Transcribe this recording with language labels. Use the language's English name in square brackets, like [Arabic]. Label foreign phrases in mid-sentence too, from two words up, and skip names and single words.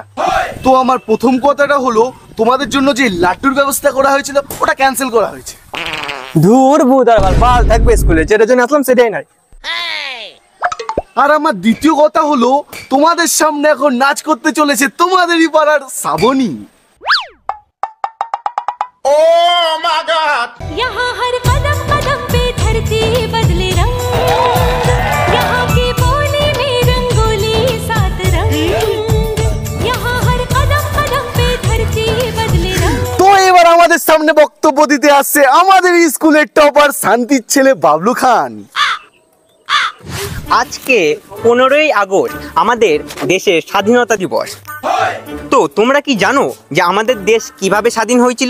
[Bangla] তো আমার প্রথম কথাটা হলো, তোমাদের জন্য যে লাড্ডুর ব্যবস্থা করা হয়েছিল ওটা ক্যান্সেল করা হয়েছে। ধুর বুদার বাল থাকবে স্কুলে, যেটার জন্য আসলাম সেটাই নাই। আর আমার দ্বিতীয় কথা হলো, তোমাদের সামনে এখন নাচ করতে চলেছে তোমাদেরই পাড়ার শ্রাবণী। [English] Oh my God! [Hindi] यहाँ हर कदम कदम पे धरती बदले रंग, यहाँ के कोने में रंगोली सात रंग, यहाँ हर कदम कदम पे धरती बदले रंग। [Bangla] তো এবার আমাদের সামনে বক্তব্য দিতে আসছে আমাদের স্কুলের টপার শান্তির ছেলে বাবলু খান। আজকে 15ই আগস্ট আমাদের দেশের স্বাধীনতা দিবস। তো তোমরা কি জানো যে আমাদের দেশ কিভাবে স্বাধীন হয়েছিল?